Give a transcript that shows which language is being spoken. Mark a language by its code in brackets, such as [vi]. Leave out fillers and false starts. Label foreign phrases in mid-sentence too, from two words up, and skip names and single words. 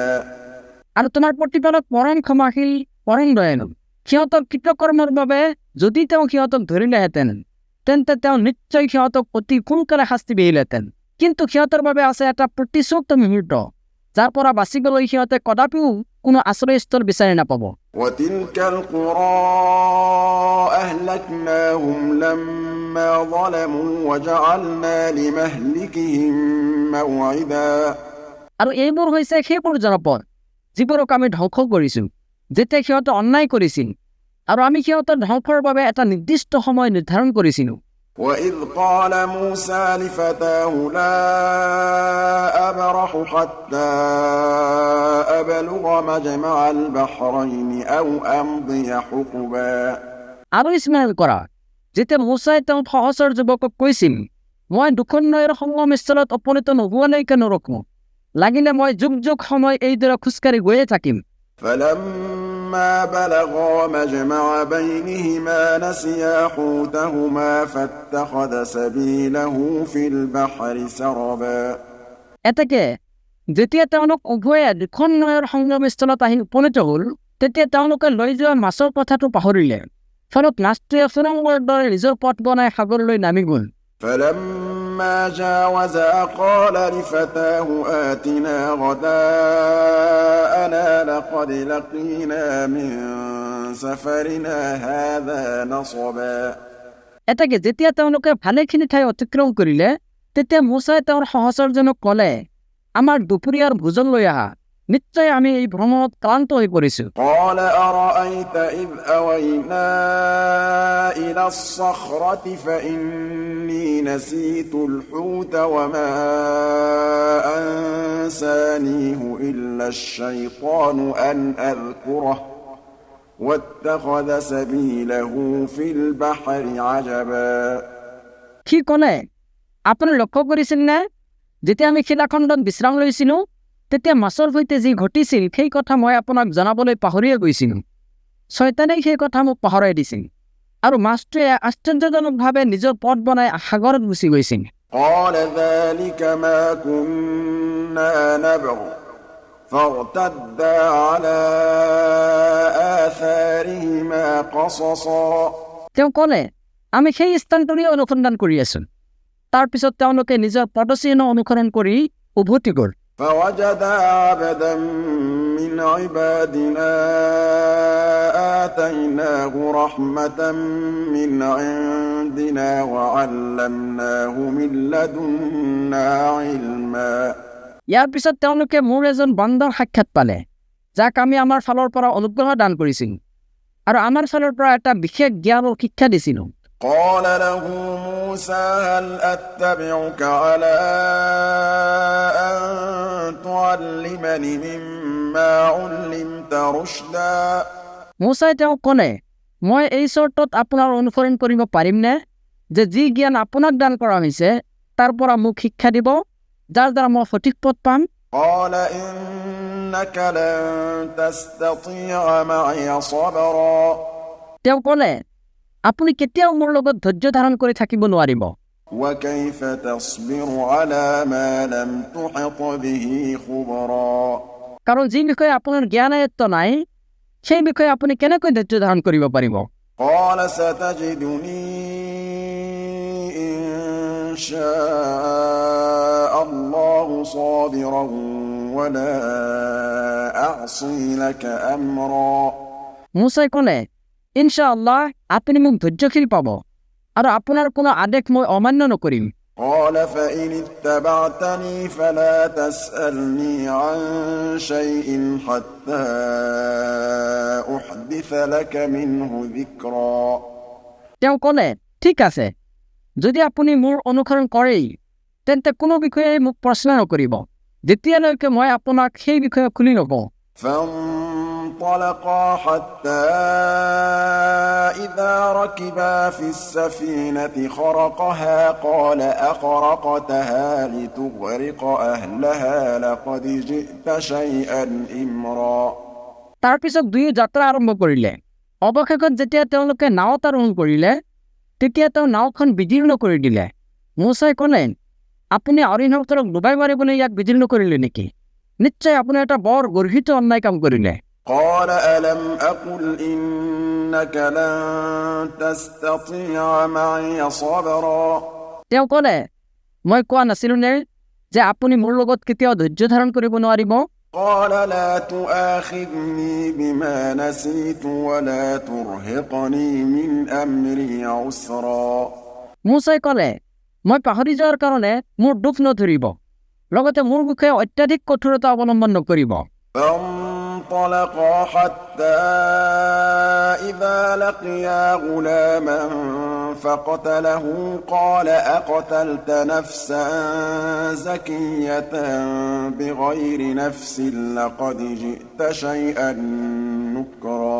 [as] আৰু তোমাৰ প্ৰতিপালক পৰম ক্ষমাশীল পৰম দয়ালু সিহঁতৰ কৃতকৰ্মৰ বাবে যদি তেওঁ সিহঁতক ধৰিলেহেঁতেন তেন্তে তেওঁ নিশ্চয় সিহঁতক অতি সোনকালে শাস্তি দিলেহেঁতেন কিন্তু সিহঁতৰ বাবে আছে এটা প্ৰতিশ্ৰুত মুহূৰ্ত যাৰ পৰা বাচিবলৈ সিহঁতে কদাপিও কোনো আশ্ৰয়স্থল বিচাৰি নাপাব [ar] وتلك القرى أهلكناهم لما ظلموا وجعلنا لمهلكهم موعدا [as] আৰু এইবোৰ হৈছে সেইবোৰ জনপদ যিবোৰক আমি ধ্বংস কৰিছোঁ যেতিয়া সিহঁতে অন্যায় কৰিছিল আৰু আমি সিহঁতৰ ধ্বংসৰ বাবে এটা নিৰ্দিষ্ট সময় নিৰ্ধাৰণ কৰিছিলোঁ [ar] وإذ قال موسى لفتاه لا أبرح حتى أبلغ مجمع البحرين أو أمضي حقبا [as] আৰু স্মৰণ কৰা যেতিয়া মোচাই তেওঁ সহচৰ যুৱকক কৈছিল মই দুখন নৈৰ সংগমস্থলত উপনীত নোহোৱালৈকে নৰখো লাগিলে মই যুগ যুগ সময় এইদৰে খোজকাঢ়ি গৈয়ে থাকিম [ar] فلما بلغا مجمع بينهما نسيا حوتهما فاتخذ سبيله في البحر سربا [as] এতেকে যেতিয়া তেওঁলোক উভয়ে দুখন নৈৰ সংগমস্থলত আহি উপনীত হ'ল তেতিয়া তেওঁলোকে লৈ যোৱা মাছৰ কথাটো পাহৰিলে ফলত মাছটোৱে সুৰংগৰ দৰে নিজৰ পথ বনাই সাগৰলৈ নামি গ'ল [ar] فلما جاوزا قال لفتاه آتنا غداءنا لقد لقينا من سفرنا هذا نصبا [as] এতেকে যেতিয়া তেওঁলোকে ভালেখিনি ঠাই অতিক্ৰম কৰিলে তেতিয়া মোচাই তেওঁৰ সহচৰজনক ক'লে আমাৰ দুপৰীয়াৰ ভোজন লৈ আহা নিশ্চয় আমি এই ভ্ৰমণত ক্লান্ত হৈ পৰিছো [ar] قال أرأيت إذ أوينا إلى الصخرة فإني نسيت الحوت وما أنسانيه إلا الشيطان أن أذكره واتخذ سبيله في البحر عجبا [as] কি ক'লে আপুনি লক্ষ্য কৰিছিল নে যেতিয়া আমি শিলাখণ্ডত বিশ্ৰাম লৈছিলো তেতিয়া মাছৰ সৈতে যি ঘটিছিল সেই কথা মই আপোনাক জনাবলৈ পাহৰিয়ে গৈছিলোঁ শয়তানে সেই কথা মোক পাহৰাই দিছিল আৰু মাছটোৱে আশ্চৰ্যজনকভাৱে নিজৰ পথ বনাই সাগৰত গুচি গৈছিল [ar] قال ذلك ما كنا نبغ فارتدا على آثارهما قصصا [as] তেওঁ ক'লে আমি সেই স্থানটোৰে অনুসন্ধান কৰি আছো তাৰপিছত তেওঁলোকে নিজৰ পদচিহ্ন অনুসৰণ কৰি উভতি গ'ল [ar] فوجدا عبدا من عبادنا آتيناه رحمة من عندنا وعلمناه من لدنا علما [as] ইয়াৰ পিছত তেওঁলোকে মোৰ এজন বান্দাৰ সাক্ষাৎ পালে যাক আমি আমাৰ ফালৰ পৰা অনুগ্ৰহ দান কৰিছিল আৰু আমাৰ ফালৰ পৰা এটা বিশেষ জ্ঞান আৰু শিক্ষা দিছিলোঁ [ar] قال له موسى هل أتبعك على أن تعلمني مما علمت رشدا [as] মোচাই তেওঁক ক'লে মই এই চৰ্তত আপোনাৰ অনুসৰণ কৰিব পাৰিমনে যে যি জ্ঞান আপোনাক দান কৰা হৈছে তাৰ পৰা মোক শিক্ষা দিব যাৰ দ্বাৰা মই সঠিক পথ পাম [ar] قال إنك لن تستطيع معي صبرا [as] তেওঁ ক'লে আপুনি কেতিয়াও মোৰ লগত ধৈৰ্য ধাৰণ কৰি থাকিব নোৱাৰিব [ar] وكيف تصبر على ما لم تحط به خبرا [as] কাৰণ যি বিষয়ে আপোনাৰ জ্ঞান আয়ত্ত নাই সেই বিষয়ে আপুনি কেনেকৈ ধৈৰ্য ধাৰণ কৰিব পাৰিব [ar] قال ستجدني إن شاء الله صابرا ولا أعصي لك أمرا [as] মোচাই ক'লে [ar] إن شاء الله [as] আপুনি মোক ধৈৰ্যশীল পাব আৰু আপোনাৰ কোনো আদেশ মই অমান্য নকৰিম [ar] قال فإن اتبعتني فلا تسألني عن شيء حتى أحدث لك منه ذكرا [as] তেওঁ ক'লে ঠিক আছে যদি আপুনি মোৰ অনুসৰণ কৰেই তেন্তে কোনো বিষয়ে মোক প্ৰশ্ন নকৰিব যেতিয়ালৈকে মই আপোনাক সেই বিষয়ে খুলি নকওঁ [ar] فانطلقا حتى إذا ركبا في السفينة خرقها قال أخرقتها لتغرق أهلها لقد جئت شيئا إمرا [as] তাৰপিছত দুয়ো যাত্ৰা আৰম্ভ কৰিলে অৱশেষত যেতিয়া তেওঁলোকে নাৱত আৰোহণ কৰিলে তেতিয়া তেওঁ নাওখন বিদীৰ্ণ কৰি দিলে মোচাই ক'লে আপুনি অৰিহন্তৰক ডুবাই মাৰিবলৈ ইয়াক বিদীৰ্ণ কৰিলে নেকি নিশ্চয় আপুনি এটা বৰ গৰ্হিত অন্যায় কাম কৰিলে [ar] قال ألم أقل إنك لن تستطيع معي صبرا [as] তেওঁ ক'লে মই কোৱা নাছিলোঁ নে যে আপুনি মোৰ লগত কেতিয়াও ধৈৰ্য ধাৰণ কৰিব নোৱাৰিব [ar] قال لا تؤاخذني بما نسيت ولا ترهقني من أمري عسرا [as] মোচাই ক'লে মই পাহৰি যোৱাৰ কাৰণে মোৰ দুখ নধৰিব লগতে মোৰ বিষয়ে অত্যাধিক কঠোৰতা অৱলম্বন নকৰিব [ar] فانطلقا حتى إذا لقيا غلاما فقتله قال أقتلت نفسا زكية بغير نفس لقد جئت شيئا نكرا